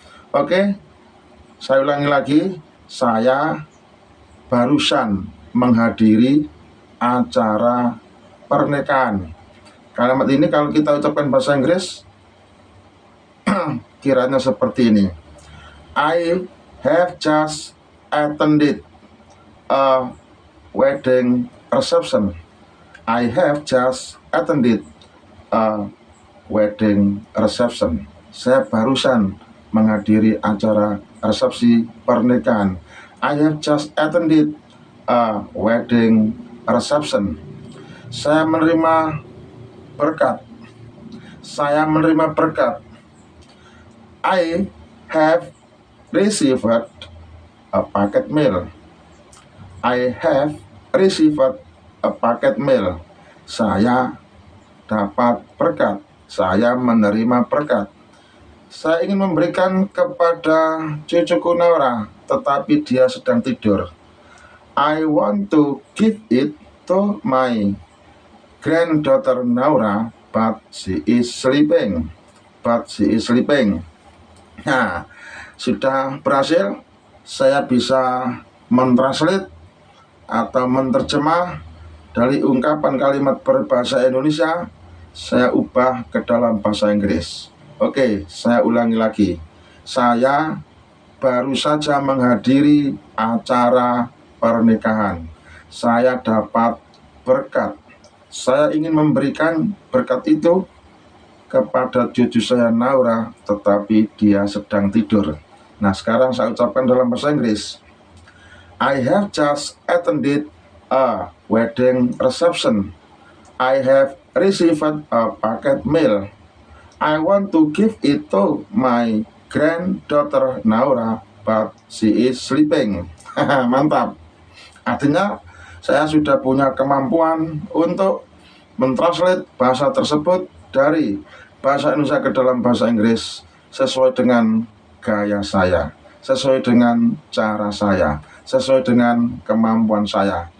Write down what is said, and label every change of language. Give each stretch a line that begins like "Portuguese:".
Indonesian: Oke, saya ulangi lagi. Saya barusan menghadiri acara pernikahan. Kalimat ini kalau kita ucapkan bahasa Inggris kiranya seperti ini.
English: I have just attended a wedding reception. I have just attended a wedding reception.
Indonesian: Saya barusan menghadiri acara resepsi pernikahan. I have just attended a wedding reception. Saya menerima berkat. Saya menerima berkat.
English: I have received a packet mail. I have received a packet mail.
Indonesian: Saya dapat berkat. Saya menerima berkat. Saya ingin memberikan kepada cucuku Naura, tetapi dia sedang tidur.
English: I want to give it to my granddaughter Naura, but she is sleeping. But she is sleeping.
Indonesian: Nah, sudah berhasil. Saya bisa mentranslate atau menerjemah dari ungkapan kalimat berbahasa Indonesia, saya ubah ke dalam bahasa Inggris. Oke, saya ulangi lagi. Saya baru saja menghadiri acara pernikahan. Saya dapat berkat. Saya ingin memberikan berkat itu kepada cucu saya Naura, tetapi dia sedang tidur. Nah, sekarang saya ucapkan dalam bahasa Inggris.
English: I have just attended a wedding reception. I have received a packet mail. I want to give it to my granddaughter Naura, but she is sleeping.
Indonesian: Mantap. Artinya saya sudah punya kemampuan untuk mentranslate bahasa tersebut dari bahasa Indonesia ke dalam bahasa Inggris sesuai dengan gaya saya, sesuai dengan cara saya, sesuai dengan kemampuan saya.